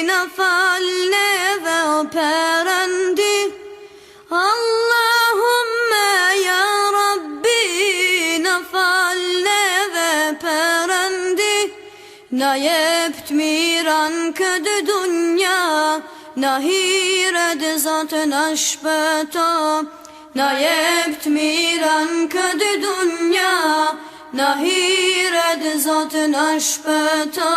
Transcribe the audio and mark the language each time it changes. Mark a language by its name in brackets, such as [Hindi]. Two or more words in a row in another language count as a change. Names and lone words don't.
[Albanian] fal neve o Perëndi. [Arabic] اللهم يا ربي [Albanian] na fal neve Perëndi. Na jep t'miran këtë dunja, na hiret Zotë na shpëto. Na jep t'miran këtë dunja, na hiret Zotë na shpëto.